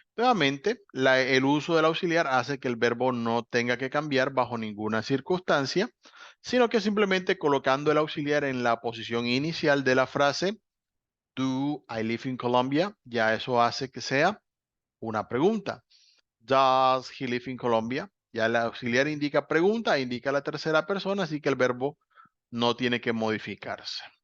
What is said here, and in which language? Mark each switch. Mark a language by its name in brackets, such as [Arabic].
[Spanish] Nuevamente, el uso del auxiliar hace que el verbo no tenga que cambiar bajo ninguna circunstancia, sino que simplemente colocando el auxiliar en la posición inicial de la frase, [English] do I live in Colombia, [Spanish] ya eso hace que sea una pregunta. [English] Does he live in Colombia? [Spanish] Ya el auxiliar indica pregunta, indica la tercera persona, así que el verbo no tiene que modificarse.